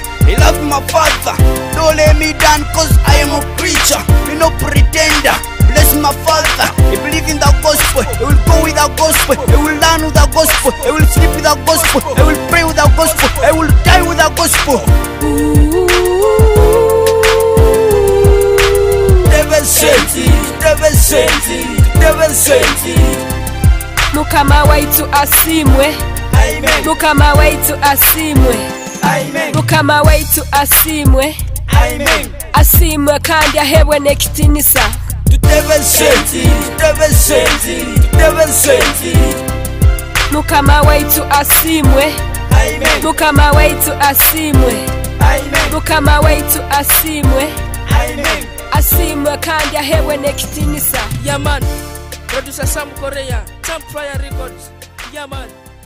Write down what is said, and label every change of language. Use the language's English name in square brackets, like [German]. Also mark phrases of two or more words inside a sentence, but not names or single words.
[English] I love my father, don't let me down cause I am a preacher, me no pretender. Bless my father, I believe in the gospel, I will go with the gospel, I will learn with the gospel, I will sleep with the gospel, I will pray with the gospel, I will die with the gospel. [Nyankole] Mukama waitu asimwe. Amen. Mukama waitu asimwe. Amen. Mukama waitu asimwe. Amen. Asimwe kandi ahewe nekitinisa. Mukama waitu asimwe. Amen. Mukama waitu asimwe. Amen. Mukama waitu asimwe. Amen. Asimwe kandi ahewe nekitinisa. [English] Yeah, man. Producer Sam Korea, Campfire Records. Yeah, man.